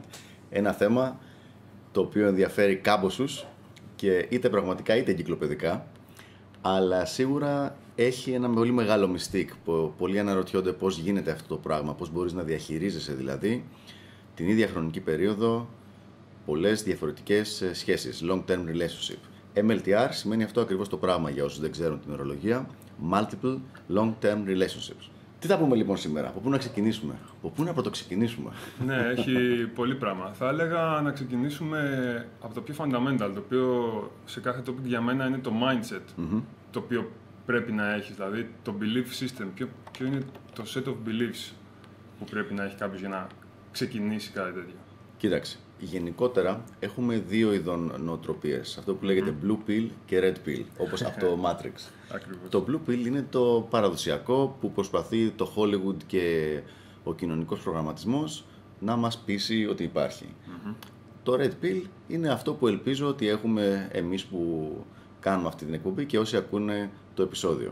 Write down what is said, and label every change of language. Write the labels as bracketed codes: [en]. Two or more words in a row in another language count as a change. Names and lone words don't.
[el] Ένα θέμα το οποίο ενδιαφέρει κάμποσους και είτε πραγματικά είτε εγκυκλοπαιδικά, αλλά σίγουρα έχει ένα πολύ μεγάλο μυστικ. Πολλοί αναρωτιόνται πώς γίνεται αυτό το πράγμα, πώς μπορείς να διαχειρίζεσαι δηλαδή την ίδια χρονική περίοδο πολλές διαφορετικές σχέσεις, [en] long-term relationship. [el] MLTR σημαίνει αυτό ακριβώς το πράγμα για όσους δεν ξέρουν την ορολογία, [en] Multiple Long-Term Relationships. [el] Τι θα πούμε λοιπόν σήμερα, από πού να ξεκινήσουμε, από πού να πρωτοξεκινήσουμε? Ναι, έχει πολύ πράγμα. Θα έλεγα να ξεκινήσουμε από το πιο fundamental, το οποίο σε κάθε topic για μένα είναι το mindset, το οποίο πρέπει να έχεις, δηλαδή το [en] belief system. [el] Ποιο είναι το [en] set of beliefs [el] που πρέπει να έχει κάποιος για να ξεκινήσει κάτι τέτοιο? Κοίταξε, γενικότερα έχουμε δύο ειδών νοοτροπίες. Αυτό που λέγεται [en] blue pill [el] και [en] red pill, [el] όπως από το Matrix. Ακριβώς. Το [en] blue pill [el] είναι το παραδοσιακό που προσπαθεί το Hollywood και ο κοινωνικός προγραμματισμός να μας πείσει ότι υπάρχει. Το [en] red pill [el] είναι αυτό που ελπίζω ότι έχουμε εμείς που κάνουμε αυτή την εκπομπή και όσοι ακούνε το επεισόδιο.